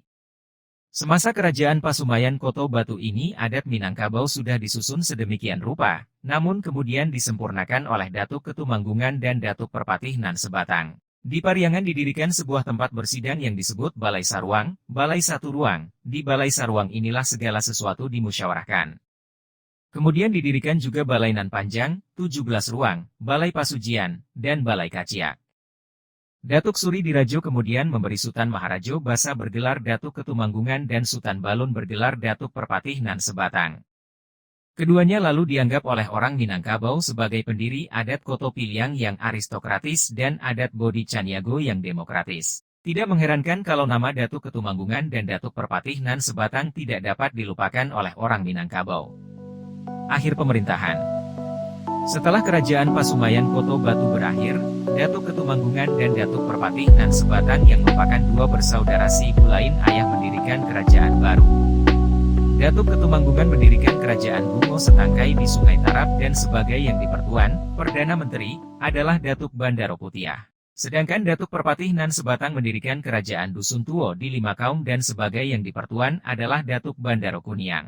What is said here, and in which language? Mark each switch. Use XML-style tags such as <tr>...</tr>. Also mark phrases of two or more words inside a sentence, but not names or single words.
<id>Semasa kerajaan Pasumayan Koto Batu ini adat Minangkabau sudah disusun sedemikian rupa, namun kemudian disempurnakan oleh Datuk Ketumanggungan dan Datuk Perpatih Nan Sebatang. Di Pariangan didirikan sebuah tempat bersidang yang disebut Balai Sarwang, Balai Satu Ruang. Di Balai Sarwang inilah segala sesuatu dimusyawarahkan. Kemudian didirikan juga Balai Nan Panjang, 17 ruang, Balai Pasujian, dan Balai Kaciak. Datuk Suri Dirajo kemudian memberi Sultan Maharajo Basa bergelar Datuk Ketumanggungan dan Sultan Balun bergelar Datuk Perpatih Nan Sebatang. Keduanya lalu dianggap oleh orang Minangkabau sebagai pendiri adat Koto Piliang yang aristokratis dan adat Bodi Caniago yang demokratis. Tidak mengherankan kalau nama Datuk Ketumanggungan dan Datuk Perpatih Nan Sebatang tidak dapat dilupakan oleh orang Minangkabau. Akhir pemerintahan. Setelah kerajaan Pasumayan Koto Batu berakhir, Datuk Ketumanggungan dan Datuk Perpatih Nan Sebatang yang merupakan dua bersaudara si ibu lain ayah mendirikan kerajaan baru. Datuk Ketumanggungan mendirikan kerajaan Bungo Setangkai di Sungai Tarap dan sebagai yang dipertuan, Perdana Menteri, adalah Datuk Bandaro Putiah. Sedangkan Datuk Perpatih Nan Sebatang mendirikan kerajaan Dusun Tuo di Limakaum dan sebagai yang dipertuan adalah Datuk Bandaro Kuniang.</id>